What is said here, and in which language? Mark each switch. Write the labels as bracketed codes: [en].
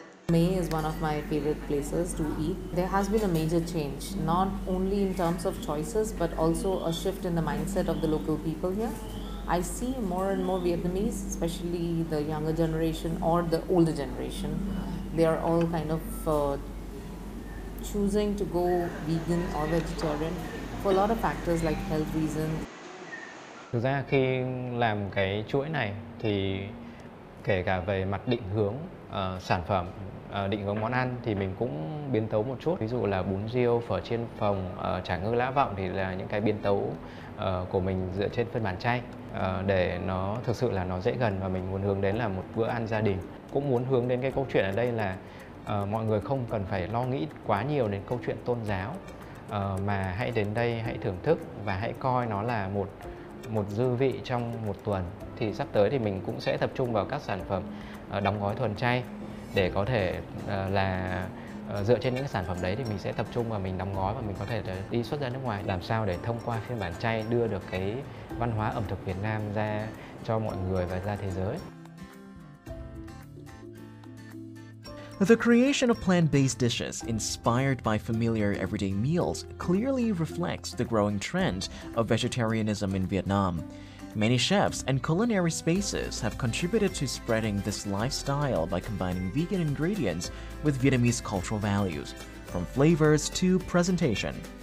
[en] May is one of my favorite places to eat. There has been a major change, not only in terms of choices, but also a shift in the mindset of the local people here. I see more and more Vietnamese, especially the younger generation or the older generation, they are all kind of choosing to go vegan or vegetarian for a lot of factors like health reasons. [vi] Thực ra khi làm cái chuỗi này thì kể cả về mặt định hướng sản phẩm, định hướng món ăn thì mình cũng biến tấu một chút. Ví dụ là bún riêu, phở chiên phồng, chả ngư lã vọng thì là những cái biến tấu của mình dựa trên phiên bản chay để nó thực sự là nó dễ gần và mình muốn hướng đến là một bữa ăn gia đình. Cũng muốn hướng đến cái câu chuyện ở đây là mọi người không cần phải lo nghĩ quá nhiều đến câu chuyện tôn giáo, mà hãy đến đây, hãy thưởng thức và hãy coi nó là một dư vị trong một tuần. Thì sắp tới thì mình cũng sẽ tập trung vào các sản phẩm đóng gói thuần chay để có thể là dựa trên những sản phẩm đấy thì mình sẽ tập trung và mình đóng gói và mình có thể đi xuất ra nước ngoài, làm sao để thông qua phiên bản chay đưa được cái văn hóa ẩm thực Việt Nam ra cho mọi người và ra thế giới. [en] The creation of plant-based dishes inspired by familiar everyday meals clearly reflects the growing trend of vegetarianism in Vietnam. Many chefs and culinary spaces have contributed to spreading this lifestyle by combining vegan ingredients with Vietnamese cultural values, from flavors to presentation.